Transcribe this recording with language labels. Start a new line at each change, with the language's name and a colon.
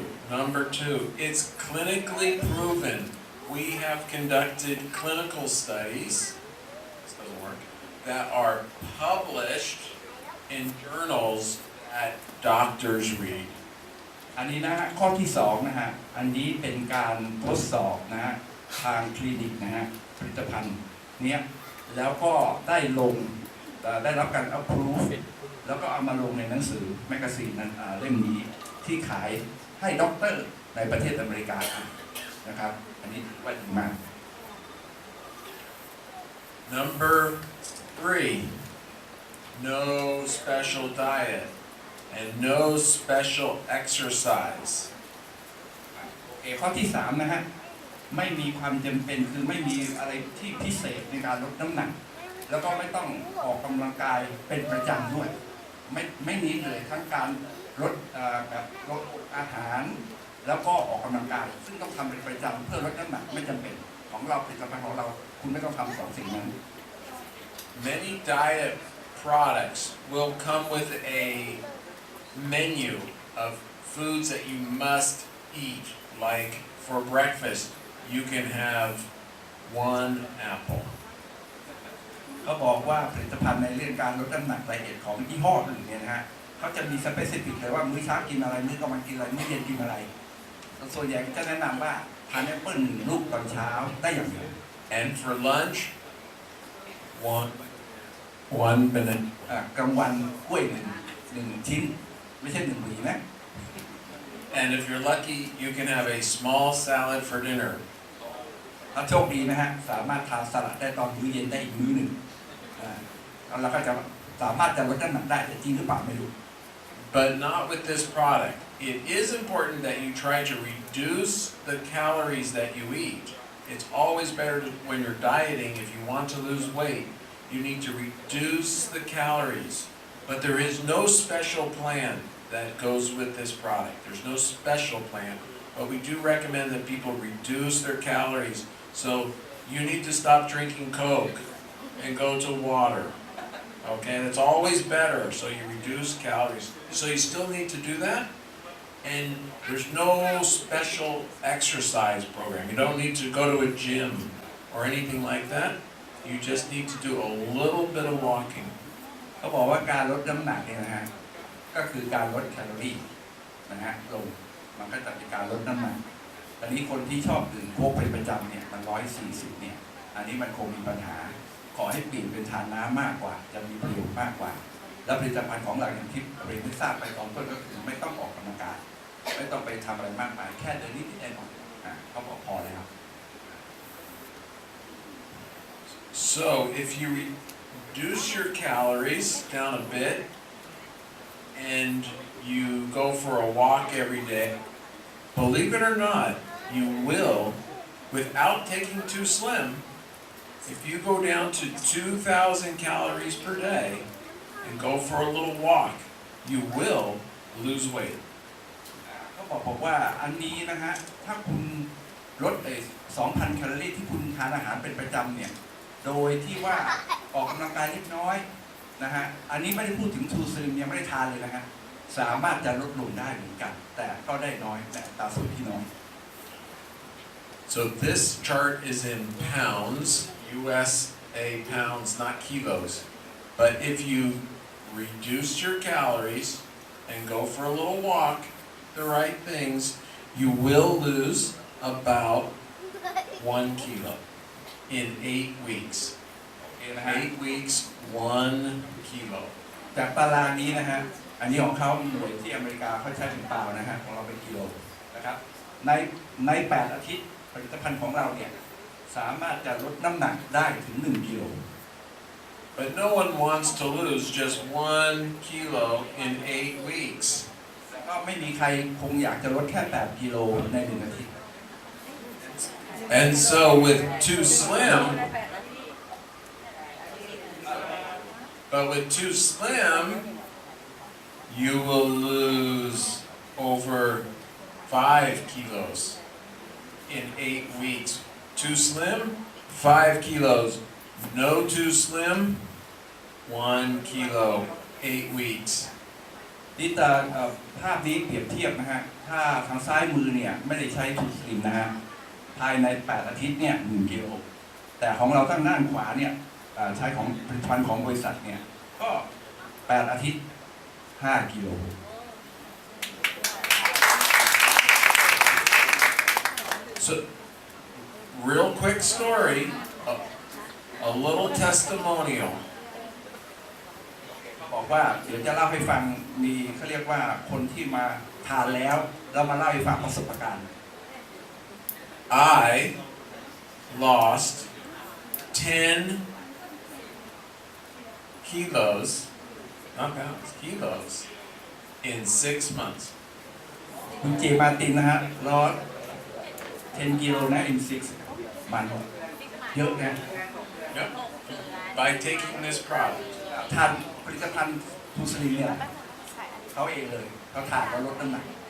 English: Number two, it's clinically proven. We have conducted clinical studies, this doesn't work, that are published in journals that doctors read.
Thai: อันนี้นะฮะข้อที่2นะฮะอันนี้เป็นการทดสอบนะฮะทางคลินิกนะฮะผลิตภัณฑ์เนี้ยแล้วก็ได้รับการ approve แล้วก็เอามาลงในหนังสือแมกกาซีนนั้นเล่มนี้ ที่ขายให้ด็อกเตอร์ในประเทศอเมริกานะครับอันนี้ว่าดีมาก
English: Number 3, no special diet and no special exercise.
Thai: โอเคข้อที่3นะฮะไม่มีความจำเป็นคือไม่มีอะไรที่พิเศษในการลดน้ำหนักแล้วก็ไม่ต้องออกกำลังกายเป็นประจำด้วยไม่มีเลยทั้งการลดแบบลดอาหารแล้วก็ออกกำลังกายซึ่งต้องทำเป็นประจำเพื่อลดน้ำหนักไม่จำเป็นของเราผลิตภัณฑ์ของเราคุณไม่ต้องทำสองสิ่งนั้น
English: Many diet products will come with a menu of foods that you must eat. Like for breakfast, you can have 1 apple.
Thai: เขาบอกว่าผลิตภัณฑ์ในเรื่องการลดน้ำหนักละเอียดของยี่ห้ออื่นเนี่ยนะฮะเขาจะมีสเปซิฟิกเลยว่ามื้อเช้ากินอะไรมื้อกลางวันกินอะไรมื้อเย็นกินอะไรส่วนใหญ่จะแนะนำว่าทานแอปเปิ้ล1 ลูกตอนเช้าได้อย่างเดียว
English: And for lunch, one banana.
Thai: กลางวันกล้วยหนึ่งชิ้นไม่ใช่1 หวีนะ
English: And if you're lucky, you can have a small salad for dinner.
Thai: ถ้าโชคดีนะฮะสามารถทานสลัดได้ตอนมื้อเย็นได้อีกมื้อหนึ่งแล้วก็จะสามารถจะลดน้ำหนักได้แต่จริงหรือเปล่าไม่รู้
English: But not with this product. It is important that you try to reduce the calories that you eat. It's always better to, when you're dieting, if you want to lose weight, you need to reduce the calories. But there is no special plan that goes with this product. There's no special plan. But we do recommend that people reduce their calories. So you need to stop drinking Coke and go to water. Okay, that's always better. So you reduce calories. So you still need to do that. And there's no special exercise program. You don't need to go to a gym or anything like that. You just need to do a little bit of walking.
Thai: เขาบอกว่าการลดน้ำหนักเนี่ยนะฮะก็คือการลดแคลอรี่นะฮะลงมันก็จะเป็นการลดน้ำหนักตอนนี้คนที่ชอบดื่มโค้กเป็นประจำเนี่ยมัน140เนี่ยอันนี้มันคงมีปัญหาขอให้เปลี่ยนเป็นทานน้ำมากกว่าจะมีประโยชน์มากกว่าและผลิตภัณฑ์ของเราอย่างที่เรียนทราบไปตอนต้นก็คือไม่ต้องออกกำลังกายไม่ต้องไปทำอะไรมากมายแค่เดินนิดๆหน่อยๆเขาบอกพอแล้ว
English: So if you reduce your calories down a bit and you go for a walk every day, believe it or not, you will, without taking 2sllim, if you go down to 2,000 calories per day and go for a little walk, you will lose weight.
Thai: เขาบอกว่าอันนี้นะฮะถ้าคุณลด2,000 แคลอรี่ที่คุณทานอาหารเป็นประจำเนี่ยโดยที่ว่าออกกำลังกายเล็กน้อยนะฮะอันนี้ไม่ได้พูดถึง 2sllim ยังไม่ได้ทานเลยนะฮะสามารถจะลดลงได้เหมือนกันแต่ก็ได้น้อยแต่ตาส่วนที่น้อย
English: So this chart is in pounds, USA pounds, not kilos. But if you reduce your calories and go for a little walk, the right things, you will lose about 1 kilo in 8 weeks. 8 weeks, 1 kilo.
Thai: จากตารางนี้นะฮะอันนี้ของเขาหน่วยที่อเมริกาเขาใช้เป็นปาวนะฮะของเราเป็นกิโลนะครับใน8 อาทิตย์ผลิตภัณฑ์ของเราเนี่ยสามารถจะลดน้ำหนักได้ถึง1 กิโล
English: But no one wants to lose just 1 kilo in 8 weeks.
Thai: ก็ไม่มีใครคงอยากจะลดแค่8 กิโลใน1 อาทิตย์
English: And so with 2sllim, but with 2sllim, you will lose over 5 kilos in 8 weeks. 2sllim, 5 kilos. No 2sllim, 1 kilo, 8 weeks.
Thai: นี่ตาภาพนี้เปรียบเทียบนะฮะถ้าทางซ้ายมือเนี่ยไม่ได้ใช้ 2sllim นะฮะภายใน8 อาทิตย์เนี่ย1 กิโลแต่ของเราทางด้านขวาเนี่ยใช้ของผลิตภัณฑ์ของบริษัทเนี่ยก็8 อาทิตย์5 กิโล
English: So, real quick story, a little testimonial.
Thai: บอกว่าเดี๋ยวจะเล่าให้ฟังมีเขาเรียกว่าคนที่มา ทานแล้วเรามาเล่าให้ฟังประสบการณ์
English: I lost 10 kilos, not pounds, kilos in 6 months.
Thai: คุณเจมาตินนะฮะ10 กิโลนะ
English: in 6
Thai: มันเยอะนะ
English: Yep. By taking this product.
Thai: ทานผลิตภัณฑ์ 2sllim เนี่ยเขาเองเลยเขาทานแล้วลดน้ำหนัก